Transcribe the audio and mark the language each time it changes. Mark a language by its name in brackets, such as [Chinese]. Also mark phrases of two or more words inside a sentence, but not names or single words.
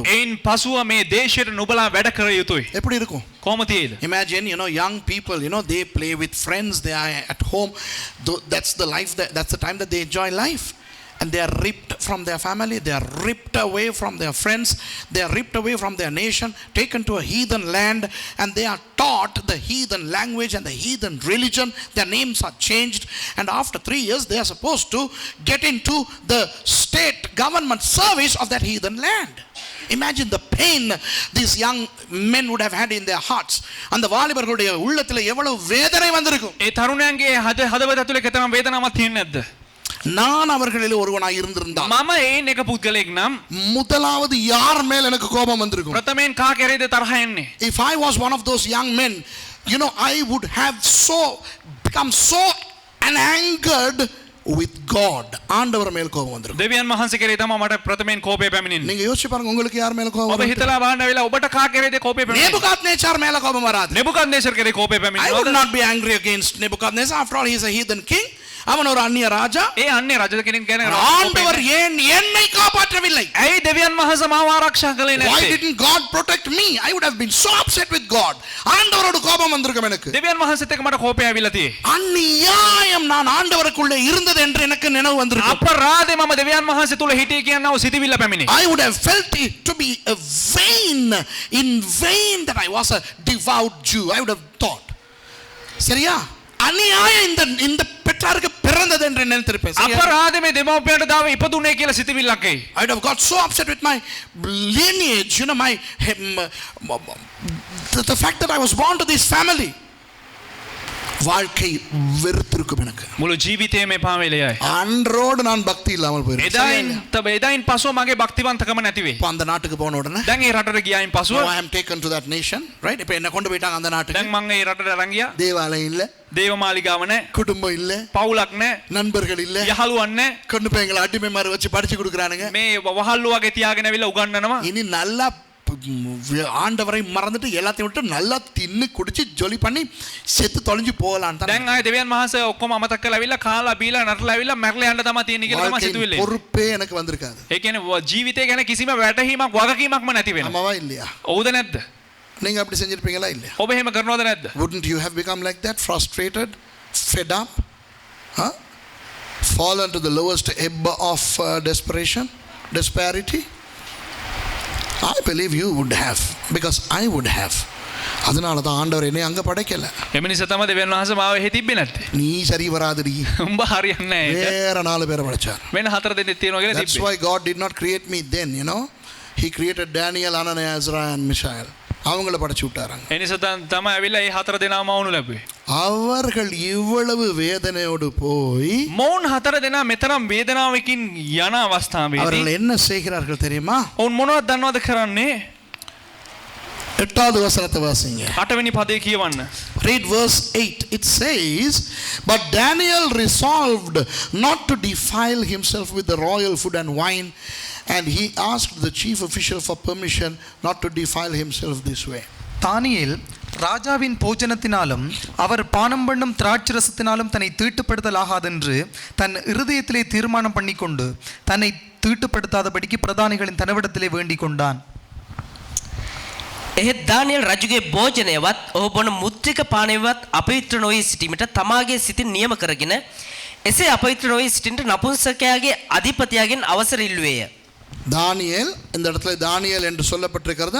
[Sinhala] එයින් පසුව මේ දේශයට නුඹලා වැඩ කර යුතුයි. [Tamil] எப்படி இருக்கும்? [Sinhala] කොහොම තියෙයිද? [English] Imagine, young people, they play with friends, they are at home. That's the life, that's the time that they enjoy life. And they are ripped from their family, they are ripped away from their friends, they are ripped away from their nation, taken to a heathen land, and they are taught the heathen language and the heathen religion. Their names are changed, and after 3 years they are supposed to get into the state government service of that heathen land. Imagine the pain these young men would have had in their hearts. [Tamil] அந்த வாலிபர்களுடைய உள்ளத்திலே எவ்வளவு வேதனை வந்திருக்கும். [Sinhala] ඒ තරුණයන්ගේ හදවත ඇතුලේ කෙතරම් වේදනාවක් තියෙන්නේ නැද්ද? [Tamil] நான் அவர்களில் ஒருவனாய் இருந்திருந்தால் [Sinhala] මම ඒන් එක පුද්ගලෙක් නම් [Tamil] முதலாவது யார் மேல் எனக்கு கோபம் வந்திருக்கும்? [Sinhala] ප්‍රථමයෙන් කා කෙරේද තරහ එන්නේ? [English] If I was one of those young men, I would have become so angered with God. [Tamil] ஆண்டவர் மேல் கோபம் வந்திருக்கும். [Sinhala] දෙවියන් වහන්සේ කෙරේ තමයි මට ප්‍රථමයෙන් කෝපය පැමිණෙන්නේ. [Tamil] நீங்க யோசிச்சு பாருங்க, உங்களுக்கு யார் மேல கோபம் [Sinhala] ඔබ [Tamil] வரும்? [Sinhala] හිතලා බලන්න වෙලා ඔබට කා කෙරේද කෝපය පැමිණෙන්නේ? [Tamil] நேபுகாத்நேச்சார் மேல கோபம் வராது. [Sinhala] නෙබුකද්නේසර් කෙරේ කෝපය [English] I would [Sinhala] පැමිණෙනවා. [English] not be angry against Nebuchadnezzar. After all, he is a heathen king. [Tamil] அவன் ஒரு அந்நிய ராஜா. [Sinhala] ඒ අන්නේ රජ කෙනෙක් ගැන [Tamil] ஆண்டவர் ஏன் என்னை காப்பாற்றவில்லை? [Sinhala] ඇයි දෙවියන් වහන්සේ මාව ආරක්ෂා කළේ [English] Why [Sinhala] නැත්තේ? [English] didn't God protect me? I would have been so upset with God. [Tamil] ஆண்டவரோட கோபம் வந்திருக்கும் எனக்கு. [Sinhala] දෙවියන් වහන්සේත් එක්ක මට කෝපය ඇවිල්ලා තියෙයි. [Tamil] அநியாயம் நான் ஆண்டவருக்குள்ளே இருந்தது என்று எனக்கு நினைவு வந்திருக்கும். [Sinhala] අපරාධේ මම දෙවියන් වහන්සේ තුල හිටියේ කියනව සිතවිල්ල පැමිණේ. [English] I would have felt it to be a in vain that I was a devout Jew. I would have thought. [Tamil] சரியா? அநியாயம் இந்த பெற்றாருக்கு பிறந்தது என்று நினைத்திருப்பேன். [Sinhala] අපරාධේ මේ දෙමව්පියන්ට දාව ඉපදුනේ කියලා සිතවිල්ලක් එයි. [English] I would have got so upset with my lineage, the fact that I was born to this family. [Tamil] வாழ்க்கை வெறுத்திருக்கும் எனக்கு. [Sinhala] මුළු ජීවිතේම එපා වෙලයයි. [Tamil] அன்றோடு நான் பக்தி இல்லாமல் போயிருக்கேன். [Sinhala] එදායින් පසුව මගේ භක්තිවන්තකම නැති වෙයි. [Tamil] இப்போ அந்த நாட்டுக்கு போன உடனே [Sinhala] දැන් ඒ රටට ගියායින් පසුව [English] I am taken to that nation, right? [Tamil] இப்போ என்ன கொண்டு போயிட்டாங்க அந்த நாட்டுக்கு. [Sinhala] දැන් මම ඒ රටට අරන් ගියා. [Tamil] தேவாலயம் இல்ல, [Sinhala] දේවමාලිගාව නැහැ, [Tamil] குடும்பம் இல்ல, [Sinhala] පවුලක් නැහැ, [Tamil] நண்பர்கள் இல்ல, [Sinhala] යහළුවන් නැහැ. [Tamil] கொண்டு போய் எங்களை அடிமை மாதிரி வச்சு படிச்சு கொடுக்குறானுங்க. [Sinhala] මේ වහල්ලු වගේ තියාගෙන ඇවිල්ලා උගන්වනවා. [Tamil] இனி நல்லா ஆண்டவரை மறந்துட்டு எல்லாத்தையும் விட்டு நல்லா தின்னு குடிச்சு ஜொலி பண்ணி செத்து தொலைஞ்சு போகலான்னு தான். [Sinhala] දැන් ආයේ දෙවියන් වහන්සේ ඔක්කොම අමතක කරලා ඇවිල්ලා කාලා බීලා නටලා ඇවිල්ලා මැරලා යන්න තමයි තියෙන්නේ කියලා තමයි සිතුවිල්ල. [Tamil] பொறுப்பே எனக்கு வந்திருக்காது. [Sinhala] ඒ කියන්නේ ජීවිතය ගැන කිසිම වැටහීමක් වගකීමක්ම නැති වෙනවා. [Tamil] ஆமாவா இல்லையா? [Sinhala] ඔව්ද නැද්ද? [Tamil] நீங்க அப்படி செஞ்சிருப்பீங்களா இல்லையா? [Sinhala] ඔබ එහෙම කරනවද නැද්ද? [English] Wouldn't you have become like that, frustrated, fed up, fallen to the lowest ebb of desperity? I believe you would have, because I would have. [Tamil] அதனால தான் ஆண்டவர் என்னை அங்க படைக்கல. [Sinhala] එම නිසා තමයි දෙවියන් වහන්සේ මාව එහෙ තිබ්බේ නැත්තේ. [Tamil] நீ சரி வராதடி. [Sinhala] උඹ හරියන්නේ නැහැ ඒක. [Tamil] வேற 4 பேரை படைச்சார். [Sinhala] වෙන 4 දෙනෙක් තියෙනවා කියලා [English] That's [Sinhala] තිබ්බේ. [English] why God did not create me then, He created Daniel, Ananias, Azariah and Mishael. [Tamil] அவங்கள படைச்சு விட்டாராங்க. [Sinhala] ඒ නිසා තමයි ඇවිල්ලා මේ 4 දෙනාම වුණු ලැබුවේ. [Tamil] அவர்கள் இவ்வளவு வேதனையோடு போய் [Sinhala] මොවුන් 4 දෙනා මෙතරම් වේදනාවකින් යන අවස්ථාවේදී [Tamil] அவர்கள் என்ன செய்கிறார்கள் தெரியுமா? [Sinhala] ඔවුන් මොනවද දන්නවද කරන්නේ? [Tamil] 8வது வசனத்தை வாசிங்க. [Sinhala] 8 වෙනි පදේ කියවන්න. [English] Read verse 8. It says, but Daniel resolved not to defile himself with the royal food and wine, and he asked the chief official for permission not to defile himself this way. [Tamil] தானியேல் ராஜாவின் போஜனத்தினாலும் அவர் பானம் பண்ணும் திராட்சரசத்தினாலும் தன்னை தீட்டுப்படுத்தலாகாதென்று தன் இருதயத்திலே தீர்மானம் பண்ணிக்கொண்டு தன்னை தீட்டுப்படுத்தாதபடிக்கு பிரதானிகளின் தனவிடத்திலே வேண்டிக் கொண்டான். [Sinhala] එහෙත් දානියල් රජුගේ භෝජනයවත් ඔහු බොන මුත්‍රික පානයවත් අපවිත්‍ර නොවී සිටීමට තමාගේ සිතින් නියම කරගෙන එසේ අපවිත්‍ර නොවී සිටින්නට නපුංසකයාගේ අධිපතියාගෙන් අවසර ඉල්ලුවේය. [Tamil] தானியேல், இந்த இடத்துல தானியேல் என்று சொல்லப்பட்டிருக்கிறது.